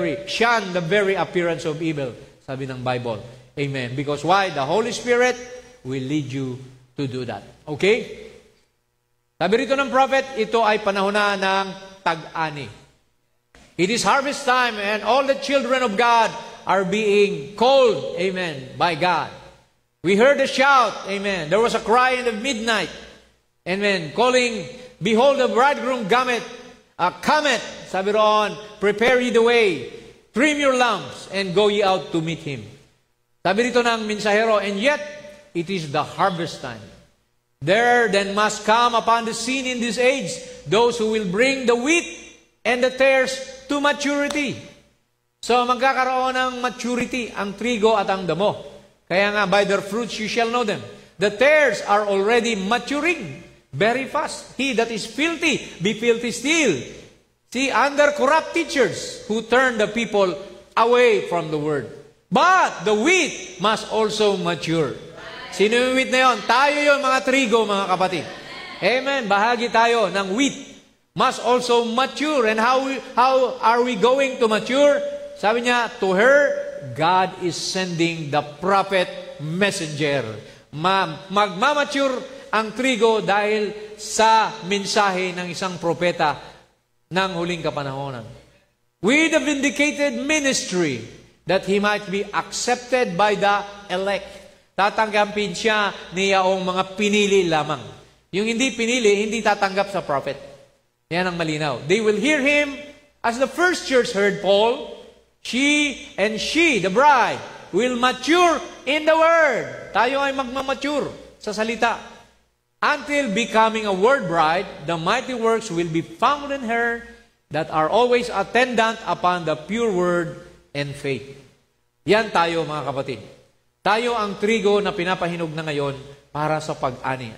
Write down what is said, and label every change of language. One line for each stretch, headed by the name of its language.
English: Shun the very appearance of evil,
Filipino: sabi ng
English: Bible. Amen. Because why? The Holy Spirit will lead you to do that. Okay?
Filipino: Sabi rito ng prophet, ito ay panahon na ng tag-ani.
English: It is harvest time and all the children of God are being called, amen, by God. We heard a shout, amen. There was a cry in the midnight, amen, calling, behold the bridegroom cometh,
Filipino: sabi roon,
English: prepare ye the way, trim your lamps, and go ye out to meet Him.
Filipino: Sabi rito ng mensahero,
English: and yet, it is the harvest time. There then must come upon the scene in this age, those who will bring the wheat and the tares to maturity.
Filipino: So, magkakaroon ng maturity ang trigo at ang damo. Kaya nga,
English: by their fruits you shall know them. The tares are already maturing very fast. He that is filthy, be filthy still. See, under corrupt teachers who turn the people away from the word. But the wheat must also mature.
Filipino: Sino yung wheat na yun? Tayo yun, mga trigo, mga kapatid. Amen. Bahagi tayo ng wheat.
English: Must also mature. And how are we going to mature?
Filipino: Sabi niya,
English: to her, God is sending the prophet messenger.
Filipino: Magmamature ang trigo dahil sa mensahe ng isang propeta ng huling kapanahonan.
English: With a vindicated ministry that he might be accepted by the elect.
Filipino: Tatanggapin siya niyaong mga pinili lamang. Yung hindi pinili, hindi tatanggap sa prophet. Yan ang malinaw.
English: They will hear him as the first church heard Paul. She, the bride, will mature in the word.
Filipino: Tayo ay magmamature sa salita.
English: Until becoming a word bride, the mighty works will be found in her that are always attendant upon the pure word and faith.
Filipino: Yan tayo, mga kapatid. Tayo ang trigo na pinapahinog na ngayon para sa pag-ani.